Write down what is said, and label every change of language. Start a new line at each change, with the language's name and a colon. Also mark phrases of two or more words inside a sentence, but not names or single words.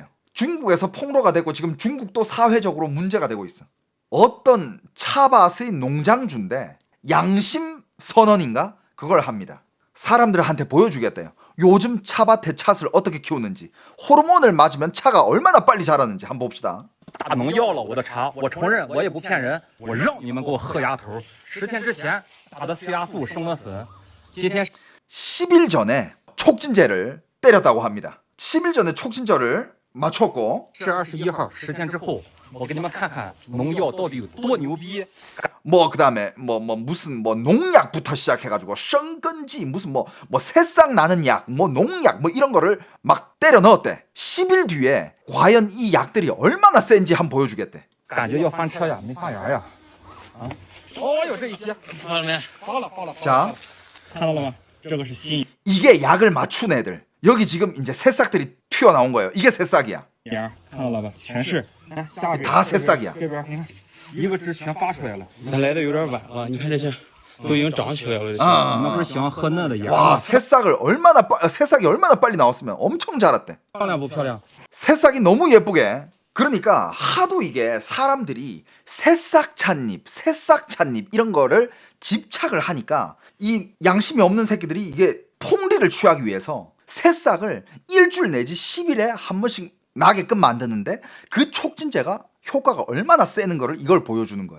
Korean: 중국에서 폭로가 되고 지금 중국도 사회적으로 문제가 되고 있어. 어떤 차밭의 농장주인데 양심 선언인가? 그걸 합니다. 사람들한테 보여주겠대요. 요즘 차밭에 찻을 어떻게 키우는지, 호르몬을 맞으면 차가 얼마나 빨리 자라는지 한번 봅시다.
Chinese: 大农要了我的茶，我承认，我也不骗人，我让你们给我喝牙头。10天之前打的催芽素生的粉，今天
Korean: 10일 전에 촉진제를 때렸다고 합니다. 10일 전에 촉진제를 맞췄고
Chinese: 是21号，10天之后，我给你们看看农药到底有多牛逼。
Korean: 뭐 그다음에 무슨 농약부터 시작해가지고 生根剂 무슨 새싹 나는 약, 농약 이런 거를 막 때려 넣었대. 10일 뒤에 과연 이 약들이 얼마나 센지 한번 보여주겠대.
Chinese: 感觉要翻车呀，没发芽呀。啊，哦，有这一些，发了没？发了，发了。
Korean: 자,
Chinese: 看到了吗？这个是新
Korean: 이게 약을 맞춘 애들. 여기 지금 이제 새싹들이 튀어나온 거예요. 이게 새싹이야.
Chinese: 芽，看到了吧？全是。来，下边
Korean: 다 새싹이야.
Chinese: 这边你看，一个枝全发出来了。它来的有点晚了，你看这些都已经长起来了。这些你们不是喜欢喝嫩的芽
Korean: 와,
Chinese: 吗？
Korean: 새싹이 얼마나 빨리 나왔으면 엄청 자랐대.
Chinese: 漂亮不漂亮？
Korean: 새싹이 너무 예쁘게. 그러니까 하도 이게 사람들이 새싹 찻잎 이런 거를 집착을 하니까 이 양심이 없는 새끼들이 이게 폭리를 취하기 위해서 새싹을 일주일 내지 10일에 한 번씩 나게끔 만드는데 그 촉진제가 효과가 얼마나 세는 거를 이걸 보여주는 거예요.